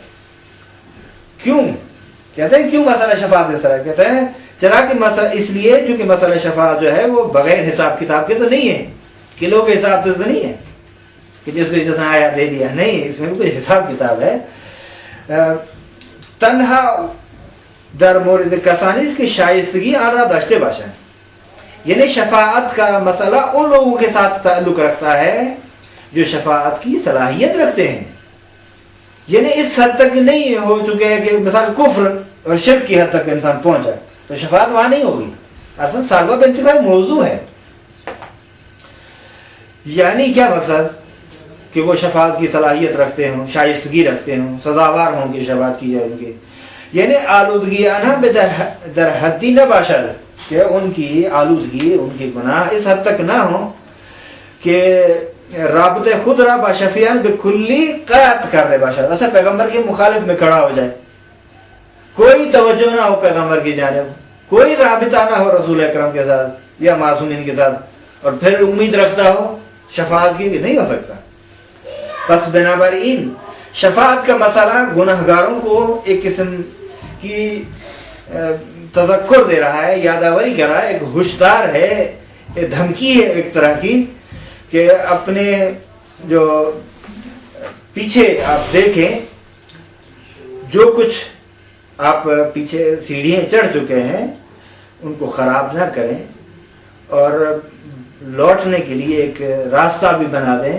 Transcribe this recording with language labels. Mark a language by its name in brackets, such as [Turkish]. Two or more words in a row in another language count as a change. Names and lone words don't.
[Urdu] کیوں کہتے ہیں کیوں مسئلہ شفاعت اس طرح کہتے ہیں؟ چلا کہ مسئلہ اس لیے چونکہ مسئلہ شفاعت جو ہے وہ بغیر حساب کتاب کے تو نہیں ہے، کلو کے حساب سے تو نہیں ہے کہ جس کو جتنا آیا دے دیا، نہیں، اس میں بھی کوئی حساب کتاب ہے۔ [Persian] تنہا در مورد کسانی اس کی شائستگی آن را داشته باشند، [Urdu] یعنی شفاعت کا مسئلہ ان لوگوں کے ساتھ تعلق رکھتا ہے جو شفاعت کی صلاحیت رکھتے ہیں، یعنی اس حد تک نہیں ہو چکے کہ مثال کفر اور شرک کی حد تک انسان پہنچ جائے تو شفاعت وہاں نہیں ہوگی۔ اصلا سالبہ انتفاعی موضوع ہے، یعنی کیا مقصد کہ وہ شفاعت کی صلاحیت رکھتے ہوں، شائستگی رکھتے ہوں، سزاوار ہوں کہ شفاعت کی جائے ان کی، یعنی [Persian] آلودگی آنها به در حدی نباشد [Urdu] کہ ان کی آلودگی، ان کی گناہ اس حد تک نہ ہوں کہ [Persian] رابط خود را با شفیعان بکلی قطع [Urdu] کر دے باشد، اچھا پیغمبر کے مخالف میں کھڑا ہو جائے، کوئی توجہ نہ ہو پیغمبر کی جانب، کوئی رابطہ نہ ہو رسول اکرم کے ساتھ یا معصومین کے ساتھ، اور پھر امید رکھتا ہو شفاعت کی، بھی نہیں ہو سکتا۔ پس بنابراین شفاعت کا مسئلہ گناہ گاروں کو ایک قسم کی تذکر دے رہا ہے، یادآوری کر رہا ہے، ایک ہوشدار ہے، ایک دھمکی ہے ایک طرح کی کہ اپنے جو پیچھے آپ دیکھیں جو کچھ آپ پیچھے سیڑھیاں چڑھ چکے ہیں ان کو خراب نہ کریں، اور لوٹنے کے لیے ایک راستہ بھی بنا دیں۔